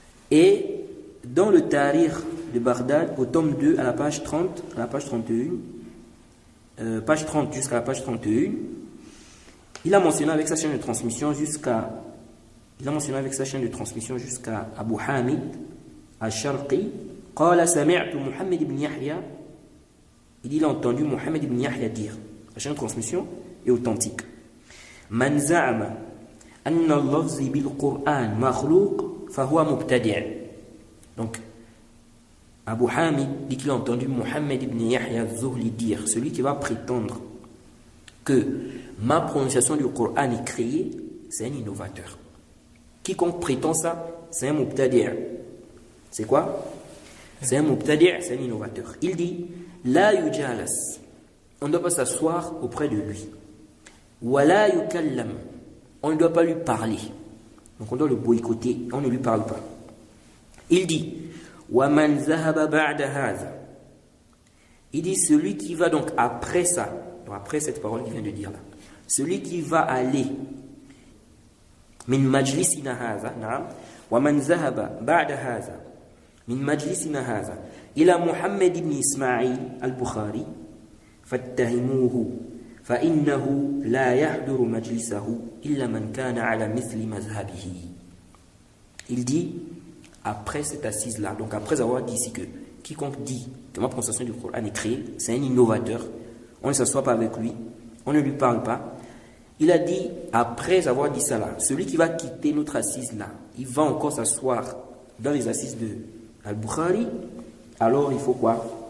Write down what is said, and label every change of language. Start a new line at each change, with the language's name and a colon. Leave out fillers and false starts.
French: Et dans le Tarikh de Bagdad, au tome 2, à la page 30, à la page 31, page 30 jusqu'à la page 31, il a mentionné avec sa chaîne de transmission jusqu'à Abu Hamid al-Sharqi.
Arabic: قال سمعت محمد بن يحيى,
French: il a entendu Mohammed ibn Yahya dire, la chaîne de transmission est authentique.
Arabic: من زعم أن اللفظ بالقرآن مخلوق فهو مبتدع.
French: Donc Abu Hamid dit qu'il a entendu Mohammed ibn Yahya al-Zuhli dire, celui qui va prétendre que ma prononciation du Coran est créée, c'est un innovateur. Quiconque prétend ça, c'est un mubtadi'. C'est quoi? C'est un mubtadi', c'est un innovateur. Il dit
Arabic: la yujalas,
French: on ne doit pas s'asseoir auprès de lui.
Arabic: Wa la yukallam,
French: on ne doit pas lui parler. Donc on doit le boycotter, on ne lui parle pas. Il dit
Arabic: wa man zahaba ba'da hadha,
French: il dit celui qui va donc après ça, donc après cette parole qu'il vient de dire là, celui qui va aller
Arabic: min majlisina hadha, na'am, wa man zahaba ba'da hadha min majlisina hadha ila Muhammad ibn Ismaïl al-Bukhari, فاتهموه فإنه لا يحضر مجلسه إلا من كان على مثل مذهبه.
French: Il dit, après cette assise-là, donc après avoir dit ici que quiconque dit que ma prononciation du Coran est créée, c'est un innovateur, on ne s'assoit pas avec lui, on ne lui parle pas. Il a dit, après avoir dit ça là, celui qui va quitter notre assise là, il va encore s'asseoir dans les assises de Al-Bukhari, alors il faut quoi?